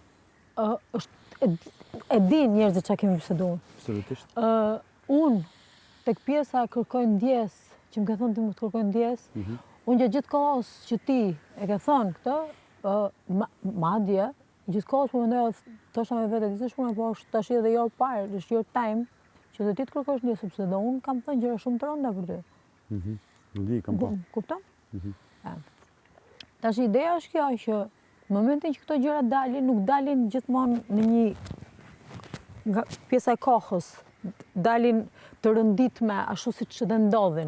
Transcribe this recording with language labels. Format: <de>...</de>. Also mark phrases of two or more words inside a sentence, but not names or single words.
<sq>E din njerëzit që kemi biseduar. Absolutisht. Unë, tek pjesa kërkoj ndjes, që më ke thonë ti më të kërkoj ndjes, unë gjithë kohës që ti e ke thonë këtë, madje, gjithë kohës më mendoj, thosha me vete, disi shpune, po është tash edhe</sq> <en>your part,</en> <sq>është</sq> <en>your time,</en> <sq>që dhe ti të kërkosh ndjes, sepse dhe unë kam thënë gjëra shumë të rënda për ty. Në di, kam pa. Kupton? Tash ideja është kjo, që në momentin që këto gjëra dalin, nuk dalin gjithmonë në një pjesa e kohës, dalin të rënditme ashtu si që dhe ndodhin.</sq>